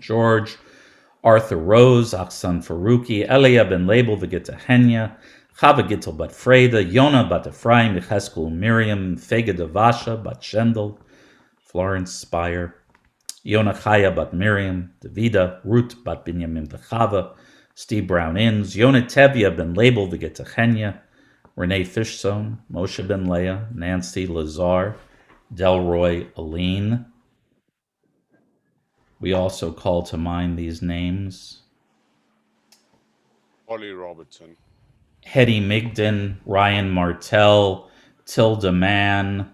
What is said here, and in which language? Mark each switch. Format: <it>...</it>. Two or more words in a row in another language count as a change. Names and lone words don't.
<en>George, Arthur Rose, Aksan Faruqi, Elia Ben Label V'Gita Henya, Chava Gittel Bat Freda, Yona Bat Ephraim, Yecheskel Miriam, Fega Devasha Bat Shendel, Florence Spire, Yona Chaya Bat Miriam, Davida, Ruth Bat Binyamin V'Chava, Steve Brown Inns, Yona Tevya Ben Label V'Getachenya, Renee Fishzone, Moshe Ben Leah, Nancy Lazar, Delroy Aline. We also call to mind these names. Holly Robertson, Hetty Migden, Ryan Martell, Tilda Mann,</en>